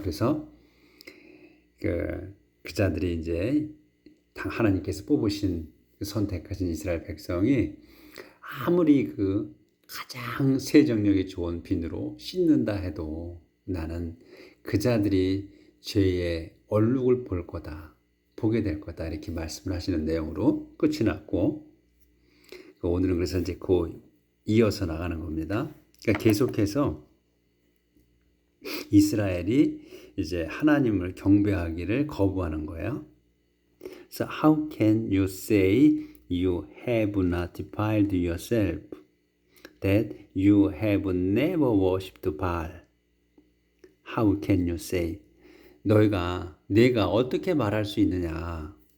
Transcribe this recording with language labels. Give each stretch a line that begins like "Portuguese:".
Korean: 그래서 그 자들이 이제 하나님께서 뽑으신 선택하신 이스라엘 백성이 아무리 그 가장 세정력이 좋은 비누로 씻는다 해도 나는 그 자들이 죄의 얼룩을 볼 거다, 보게 될 거다, 이렇게 말씀을 하시는 내용으로 끝이 났고, 오늘은 그래서 이제 이어서 나가는 겁니다. 그러니까 계속해서 이스라엘이 이제 하나님을 경배하기를 거부하는 거예요.
English: So how can you say you have not defiled yourself, that you have never worshipped Baal? How can you say?
Korean: 내가 어떻게 말할 수 있느냐?